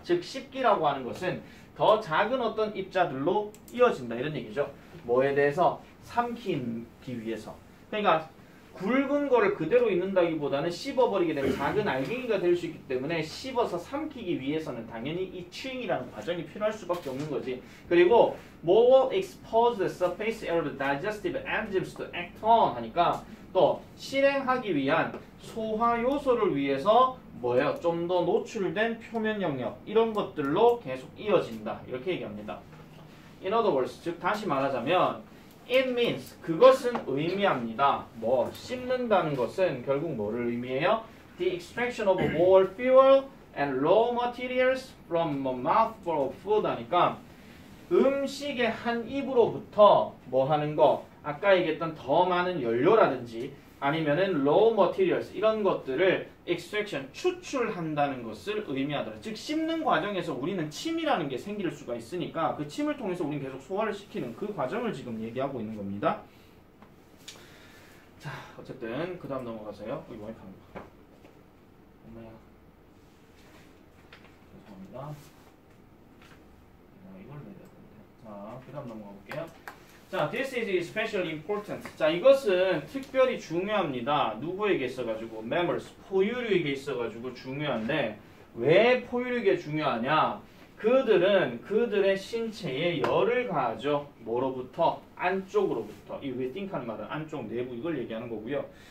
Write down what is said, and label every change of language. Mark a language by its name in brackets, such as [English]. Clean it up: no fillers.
[Korean] 즉 씹기라고 하는 것은 더 작은 어떤 입자들로 이어진다 이런 얘기죠. 뭐에 대해서? 삼키기 위해서. 그러니까 굵은 거를 그대로 있는다기보다는 씹어버리게 되면 작은 알갱이가 될 수 있기 때문에 씹어서 삼키기 위해서는 당연히 이 chewing이라는 과정이 필요할 수밖에 없는 거지. [English] 그리고 more expose the surface area to digestive enzymes to act on [Korean] 하니까 또 실행하기 위한 소화 요소를 위해서 뭐예요? 좀 더 노출된 표면 영역 이런 것들로 계속 이어진다 이렇게 얘기합니다. [English] In other words, [Korean] 즉 다시 말하자면 [English] it means [Korean] 그것은 의미합니다. 뭐 씹는다는 것은 결국 뭐를 의미해요? [English] The extraction of more fuel and raw materials from a mouthful of food [Korean] 하니까 음식의 한 입으로부터 뭐 하는 거 아까 얘기했던 더 많은 연료라든지 아니면은 raw materials 이런 것들을 extraction 추출한다는 것을 의미하더라. 즉 씹는 과정에서 우리는 침이라는 게 생길 수가 있으니까 그 침을 통해서 우리는 계속 소화를 시키는 그 과정을 지금 얘기하고 있는 겁니다. 자 어쨌든 그 다음 넘어가서요. 여기 와이프입니다. 엄마야 죄송합니다. 이걸 내려야 되는데. 자 그 다음 넘어가 볼게요. [English] 자, this is especially important. [Korean] 자, 이것은 특별히 중요합니다. 누구에게 있어가지고? mammals, 포유류에게 있어가지고 중요한데 왜 포유류에게 중요하냐? 그들은 그들의 신체에 열을 가하죠. 뭐로부터? 안쪽으로부터. 이 왜 think하는 말은 안쪽, 내부 이걸 얘기하는 거고요.